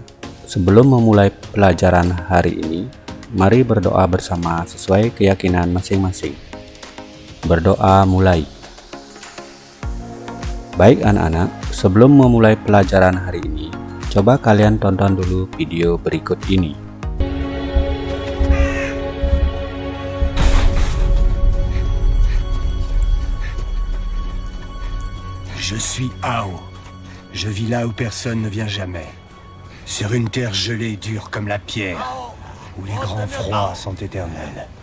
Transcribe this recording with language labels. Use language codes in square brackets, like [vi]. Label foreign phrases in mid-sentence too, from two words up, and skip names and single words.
[id] Sebelum memulai pelajaran hari ini, mari berdoa bersama sesuai keyakinan masing-masing. Berdoa mulai. Baik anak-anak, sebelum memulai pelajaran hari ini, coba kalian tonton dulu video berikut ini. [fr] Je suis Ao. Je vis là où personne ne vient jamais. Sur une terre gelée dure comme la pierre, où les grands froids sont éternels.